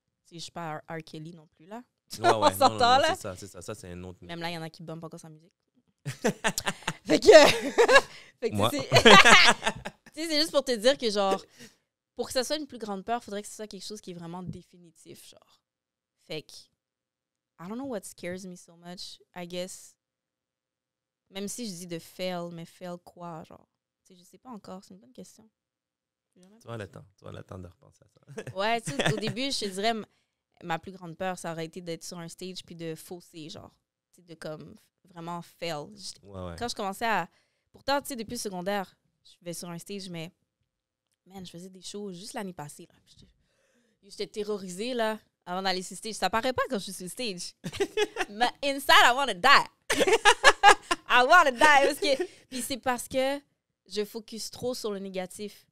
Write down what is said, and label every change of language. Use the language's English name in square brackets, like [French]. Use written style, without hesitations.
[French] Tu sais, je suis pas R. Kelly non plus, là. On s'entend, là. C'est ça. Ça, c'est un autre... Même là, il y en a qui bumpent encore sa musique. Fait que Moi. tu sais, c'est juste pour te dire que, genre, pour que ça soit une plus grande peur, il faudrait que ce soit quelque chose qui est vraiment définitif, genre. Fait que, [English] I don't know what scares me so much, I guess. [French] Même si je dis de fail, mais fail quoi, genre? Tu sais, je sais pas encore, c'est une bonne question. Tu vas le temps de repenser à ça. Ouais, tu sais, au début, je te dirais, ma plus grande peur, ça aurait été d'être sur un stage puis de fausser, genre. Tu sais, de comme vraiment fail. Quand je commençais à... Pourtant, tu sais, depuis le secondaire, je vais sur un stage, mais... Man, je faisais des shows juste l'année passée, là. J'étais terrorisée, là, avant d'aller sur le stage. Ça paraît pas quand je suis sur le stage. [English] Mais inside, I want to die. I want to die. [French] Parce que... Puis c'est parce que je focus trop sur le négatif.